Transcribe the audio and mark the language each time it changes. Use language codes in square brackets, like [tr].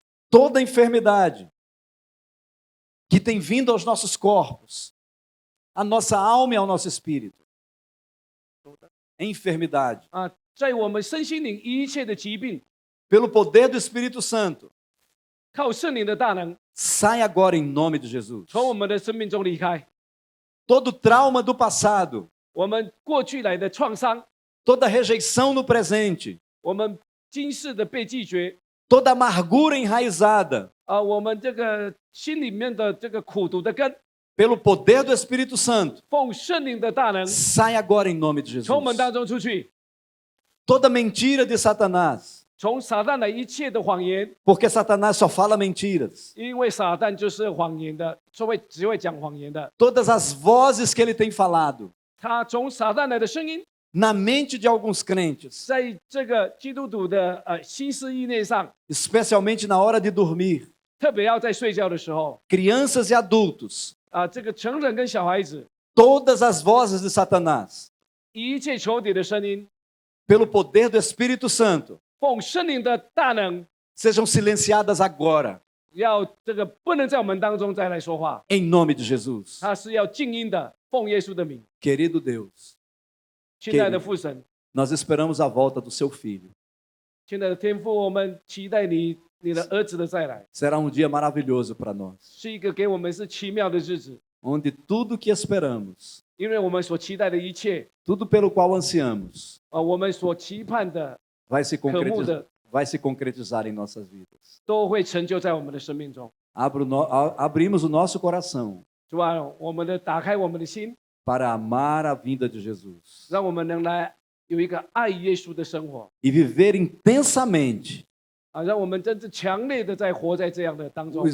[pt] Toda enfermidade que tem vindo aos nossos corpos, à nossa alma e ao nosso espírito, enfermidade, [zh] 在我们身心灵一切的疾病， [pt] pelo poder do Espírito Santo, [zh] 靠圣灵的大能， [pt] sai agora em nome de Jesus. [zh] 从我们的生命中离开。 [pt] Todo trauma do passado, [zh] 我们过去来的创伤， [pt] toda rejeição no presente, [zh] 我们今世的被拒绝， [pt] toda amargura enraizada, [zh] 我们这个心里面的这个苦毒的根， [pt] pelo poder do Espírito Santo, [zh] 奉圣灵的大能， [pt] sai agora em nome de [zh] 从我们 [pt] Jesus. [zh] 当中出去。 [pt] Toda mentira de Satanás, [zh] 从撒旦的一切的谎言， [pt] porque Satanás só fala mentiras. [zh] 因为撒旦就是谎言的，只会讲谎言的。 [pt] Todas as vozes que ele tem falado [zh] 他从撒旦来的声音， [pt] na mente de alguns crentes, [zh] 在这个基督徒的心思意念上， [pt] especialmente na hora de dormir, [zh] 特别要在睡觉的时候， [pt] crianças e adultos, [zh] 这个成人跟小孩子， [pt] todas as vozes de Satanás, [zh] 一切仇敌的声音， [pt] pelo poder do Espírito Santo, [zh] 奉圣灵的大能， [pt] sejam silenciadas agora, [zh] 要这个不能在我们当中再来说话， [pt] em nome de Jesus. [zh] 他是要静音的，奉耶稣的名。 [pt] Querido Deus, [zh] 亲爱的父神， [pt] nós esperamos a volta do seu filho. [zh] 亲爱的天父，我们期待你的儿子的再来， [pt] Será um dia maravilhoso para nós, [zh] 是一个给我们是奇妙的日子， [pt] onde tudo que esperamos, [zh] 因为我们所期待的一切， [pt] tudo pelo qual ansiamos, [zh] 我们所期盼的 [pt] vai se [zh] 渴慕 [pt] concretizar, [zh] 的， [pt] vai se concretizar em nossas vidas. [zh] 都会成就在我们的生命中。 [pt] Abrimos o nosso coração [zh] 主啊，打开我们的心， [pt] para amar a vinda de Jesus [zh] 让我们能来有一个爱耶稣的生活 [pt] e viver intensamente [zh] 啊，让我们真正强烈的在活在这样的当中。